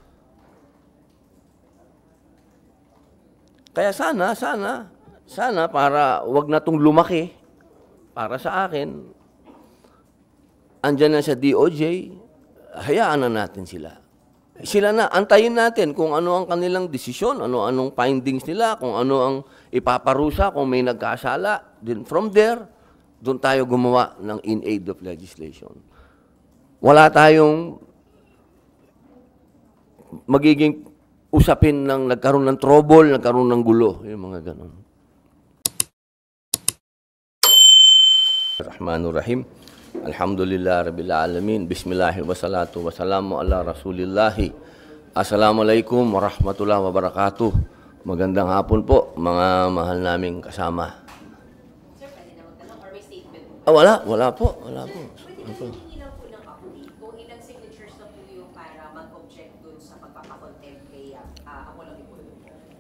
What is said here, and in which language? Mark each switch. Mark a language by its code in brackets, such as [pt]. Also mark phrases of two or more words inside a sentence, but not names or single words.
[tl] Kaya sana para wag na tong lumaki para sa akin, andyan na sa DOJ, hayaan na natin sila. Sila na, antayin natin kung ano ang kanilang desisyon, anong findings nila, kung ano ang ipaparusa, kung may nagkasala. [en] Then from there, [tl] doon tayo gumawa ng [en] in aid of legislation. [tl] Wala tayong magiging usapin ng nagkaroon ng trouble, nagkaroon ng gulo, yung mga ganun. [ar] Rahmanurrahim. الحمد لله رب العالمين. بسم الله الرحمن الرحيم. والصلاة والسلام على رسول الله. السلام عليكم ورحمة الله وبركاته. [tl] Magandang hapon po, mga mahal naming kasama. Sir, pwede na magtanong or may statement? Wala po. Pwede na hihingi lang po ng update kung ilang signatures na po yung para mag-object dun sa pagpapakontempt kay ako lang ipulong po.